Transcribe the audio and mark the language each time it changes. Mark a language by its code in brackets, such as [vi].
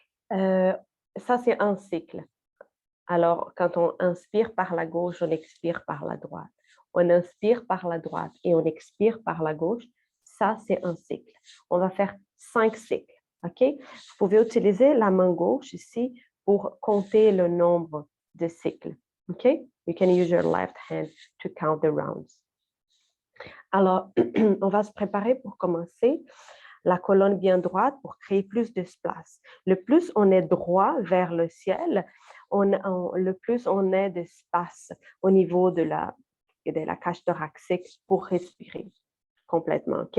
[fr] Ça, c'est un cycle. Alors, quand on inspire par la gauche, on expire par la droite. On inspire par la droite et on expire par la gauche. Ça, c'est un cycle. On va faire 5 cycles. OK? Vous pouvez utiliser la main gauche ici pour compter le nombre de cycles. OK? [en] You can use your left hand to count the rounds. [fr] Alors, on va se préparer pour commencer. La colonne bien droite pour créer plus d'espace. Le plus on est droit vers le ciel, le plus on est d'espace au niveau de la cage thoracique pour respirer complètement, OK?